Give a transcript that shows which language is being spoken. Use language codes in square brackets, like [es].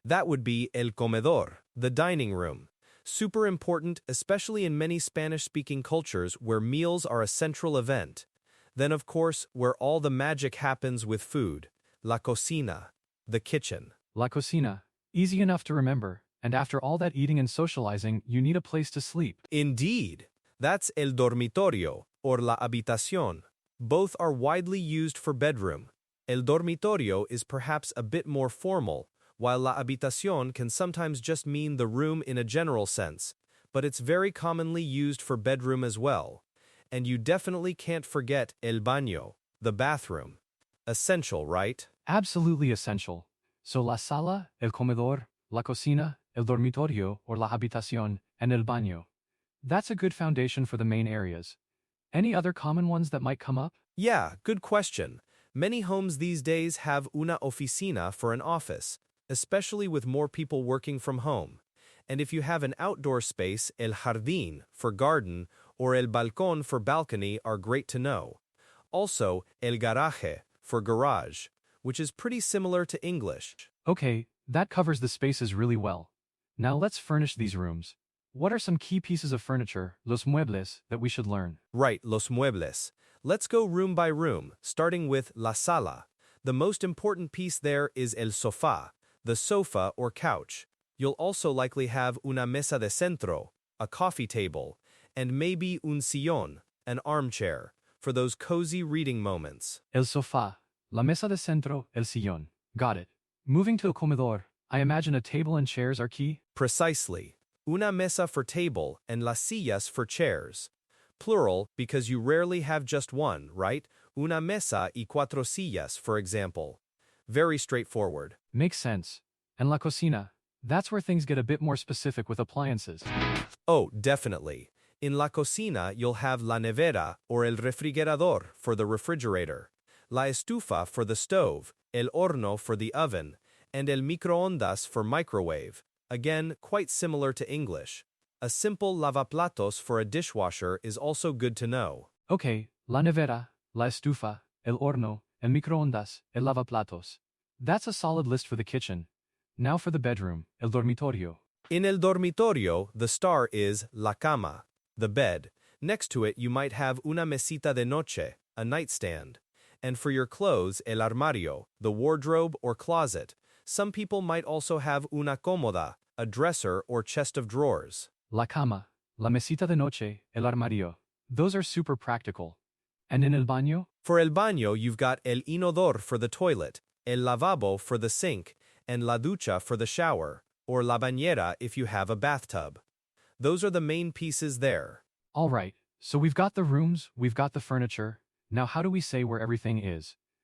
[en] That would be el comedor, the dining room. Super important, especially in many Spanish-speaking cultures where meals are a central event. Then, of course, where all the magic happens with food, la cocina, the kitchen. [es] La cocina. [en] Easy enough to remember. And after all that eating and socializing, you need a place to sleep. Indeed. That's el dormitorio, or la habitación. Both are widely used for bedroom. El dormitorio is perhaps a bit more formal, while la habitación can sometimes just mean the room in a general sense, but it's very commonly used for bedroom as well. And you definitely can't forget el baño, the bathroom. Essential, right? Absolutely essential. [es] So la sala, el comedor, la cocina, el dormitorio or la habitación, and el baño. [en] That's a good foundation for the main areas. Any other common ones that might come up? Yeah, good question. Many homes these days have una oficina for an office, especially with more people working from home. And if you have an outdoor space, el jardín for garden or el balcón for balcony are great to know. Also, el garaje for garage, which is pretty similar to English. Okay, that covers the spaces really well. Now let's furnish these rooms. What are some key pieces of furniture, los muebles, that we should learn? Right, los muebles. Let's go room by room, starting with la sala. The most important piece there is el sofá, the sofa or couch. You'll also likely have una mesa de centro, a coffee table, and maybe un sillón, an armchair, for those cozy reading moments. [es] El sofá, la mesa de centro, el sillón. [en] Got it. Moving to el comedor, I imagine a table and chairs are key? Precisely. Una mesa for table and las sillas for chairs. Plural because you rarely have just one, right? [es] Una mesa y cuatro sillas, [en] for example. Very straightforward. Makes sense. And la cocina, that's where things get a bit more specific with appliances. Oh, definitely. In la cocina, you'll have la nevera or el refrigerador for the refrigerator, la estufa for the stove, el horno for the oven, and el microondas for microwave. Again, quite similar to English. A simple lavaplatos for a dishwasher is also good to know. [es] Okay, la nevera, la estufa, el horno, el microondas, el lavaplatos. [en] That's a solid list for the kitchen. Now for the bedroom, el dormitorio. In el dormitorio, the star is la cama, the bed. Next to it, you might have una mesita de noche, a nightstand. And for your clothes, el armario, the wardrobe or closet. Some people might also have una cómoda, a dresser or chest of drawers. [es] La cama, la mesita de noche, el armario. [en] Those are super practical. And in el baño? For el baño, you've got el inodor for the toilet, el lavabo for the sink, and la ducha for the shower, or la bañera if you have a bathtub. Those are the main pieces there. All right, so we've got the rooms, we've got the furniture. Now how do we say where everything is?